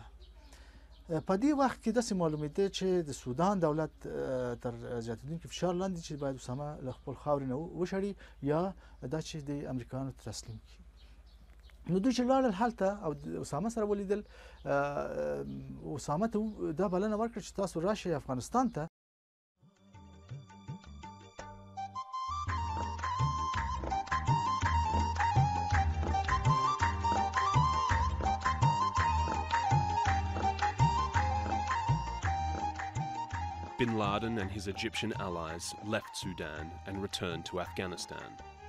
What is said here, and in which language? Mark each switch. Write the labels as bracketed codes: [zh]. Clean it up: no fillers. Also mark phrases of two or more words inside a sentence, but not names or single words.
[ps] په دې وخت کې داسې معلومېده چې د سودان دولت تر زیاتېدونکي فشار لاندې چې باید اسامه له خپل خاورې نه وشړي یا دا چې د امریکایانو ته تسلیم کړي. نو دوی چې لاړل هلته او اسامه سره ولیدل، اسامه ته دا بلنه ورکړه چې تاسو راشئ افغانستان ته. [en] Bin Laden and his Egyptian allies left Sudan and returned to Afghanistan.